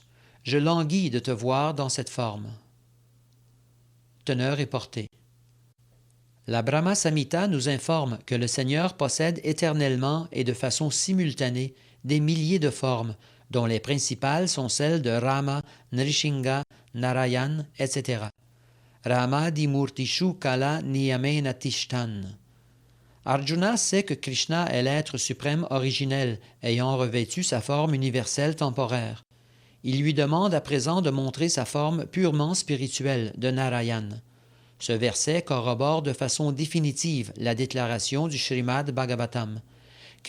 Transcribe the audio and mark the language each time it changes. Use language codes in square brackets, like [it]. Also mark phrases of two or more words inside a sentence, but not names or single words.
[fr] Je languis de te voir dans cette forme. Teneur et portée. La Brahma Samhita nous informe que le Seigneur possède éternellement et de façon simultanée des milliers de formes, dont les principales sont celles de Rama, Nrishinga, Narayan, etc. [sa] रामादिमूर्तिषु कलानियमेन तिष्ठन्. [fr] Arjuna sait que Krishna est l'être suprême originel, ayant revêtu sa forme universelle temporaire. Il lui demande à présent de montrer sa forme purement spirituelle de Narayan. Ce verset corrobore de façon définitive la déclaration du Srimad Bhagavatam.